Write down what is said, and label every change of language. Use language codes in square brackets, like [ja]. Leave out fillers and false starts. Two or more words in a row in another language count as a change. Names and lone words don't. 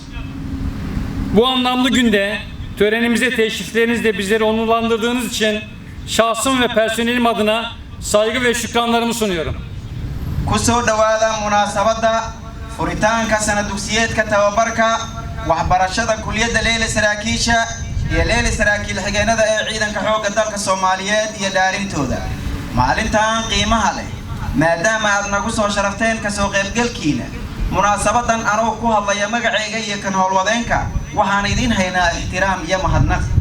[tr] Bu anlamlı günde törenimize teşriflerinizle bizleri onurlandırdığınız için şahsım ve personelim adına saygı ve şükranlarımı sunuyorum. [so] kusoo dhawaada munaasabadda furitaanka sana dugsiyeedka tababarka waxbarashada kulliyadda Leyli Saraakiisha iyo Leyli Saraakiil xigeenada ee ciidanka xoogga dalka Soomaaliyeed iyo dhaarintooda maalintan qiimaha leh maadaama aad nagu soo sharafteen ka soo qaybgalkiina munaasabadan anoo ku hadlaya magacayga iyo kan howlwadeenka waxaan idin haynaa ixtiraam iyo mahadnaq.